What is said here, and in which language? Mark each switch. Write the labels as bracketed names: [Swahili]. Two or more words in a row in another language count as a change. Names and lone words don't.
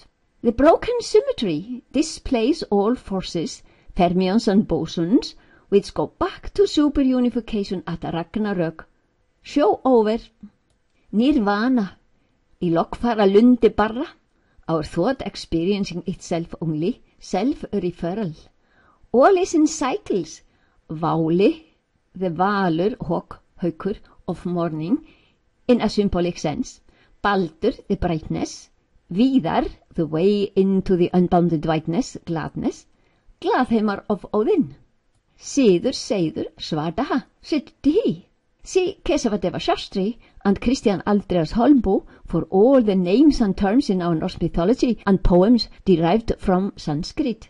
[English] The broken symmetry displays all forces, fermions and bosons, which go back to superunification at Ragnarök. Show over. Nirvana. I lokfara lundi barra. Our thought experiencing itself only, self-referral. All is in cycles. Váli, the valur, haukur of morning, in a symbolic sense. Baldur, the brightness. Vidar, the way into the unbounded whiteness, gladness. Glaðheimar of Odin. Siður, Seiður, Svardaha, Siddhi. See Kesavadeva Shastri and Christian Andreas Holmboe for all the names and terms in our Norse mythology and poems derived from Sanskrit.